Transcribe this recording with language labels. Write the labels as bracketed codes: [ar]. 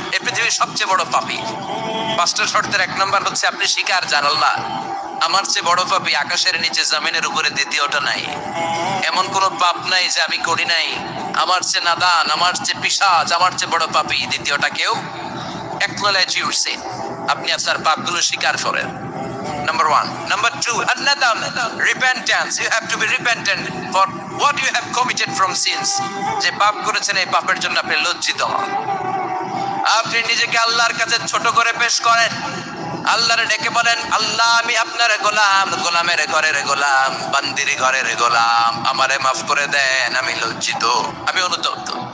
[bn] এই পৃথিবীর সবচেয়ে বড় পাপী। 5টা শর্তের এক নাম্বার হচ্ছে আপনি স্বীকার জান আল্লাহ আমার চেয়ে বড় পাপী আকাশের নিচে জমিনের উপরে দ্বিতীয়টা নাই। এমন কোন পাপ নাই যে আমি করি নাই। আমার চেয়ে নাদান, আমার চেয়ে পিশাচ, আমার চেয়ে বড় পাপী দ্বিতীয়টা কেউ। [en] acknowledge your sin, [bn] আপনি আপনার পাপগুলো স্বীকার করেন। [en] Number 1. Number 2, an-nadam, repentance. You have to be repentant for what you have committed from sins. [bn] যে পাপ করেছেন এই পাপের জন্য আপনি লজ্জিত হন। আপনি নিজেকে আল্লাহর কাছে ছোট করে পেশ করেন, আল্লাহরে ডেকে বলেন আল্লাহ আমি আপনার গোলাম, গোলামের ঘরের গোলাম, বান্দির ঘরের গোলাম, আমারে মাফ করে দেন, আমি লজ্জিত, আমি অনুতপ্ত।